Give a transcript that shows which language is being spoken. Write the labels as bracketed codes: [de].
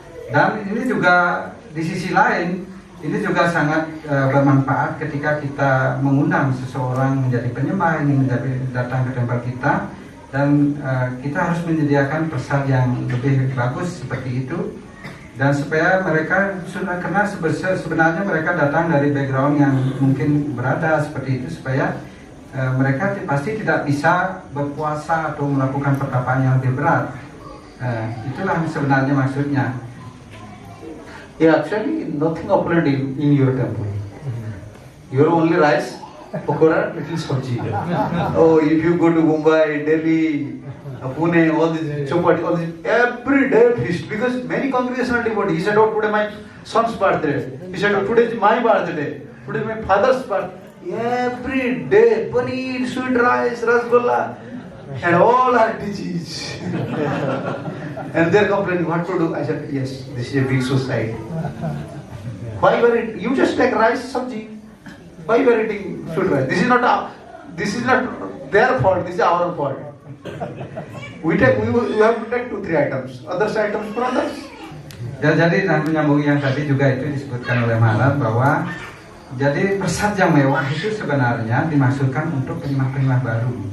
[id] Dan ini juga di sisi lain ini juga sangat bermanfaat ketika kita mengundang seseorang menjadi penyembah ini datang ke tempat kita, dan kita harus menyediakan persad yang lebih bagus seperti itu, dan supaya mereka karena sebenarnya mereka datang dari background yang mungkin berada seperti itu, supaya mereka pasti tidak bisa berpuasa atau melakukan pertapaan yang lebih berat. Itulah sebenarnya maksudnya. [en] Yeah, actually nothing opulent in your temple. Your only rice, pakora, little sabji. Oh, if you go to Mumbai, Delhi, Pune, all this chapati, all this, every day feast, because many congregational devotees. He said, oh, today my son's birthday. He said, oh, today is my birthday. Today is my father's birthday. Every day, paneer, sweet rice, rasgulla, and all are disease. And they're complaining what to do. I said, yes, this is a big society. Why you are eating? You just take rice, sabji. Why you are eating sweet rice? This is not their fault. This is our fault. We have to take 2-3 items. Others items for others. [id] Dan jadi menyambung yang tadi juga itu disebutkan oleh Maharaj bahwa jadi persad yang mewah itu sebenarnya dimaksudkan untuk penyembah-penyembah baru.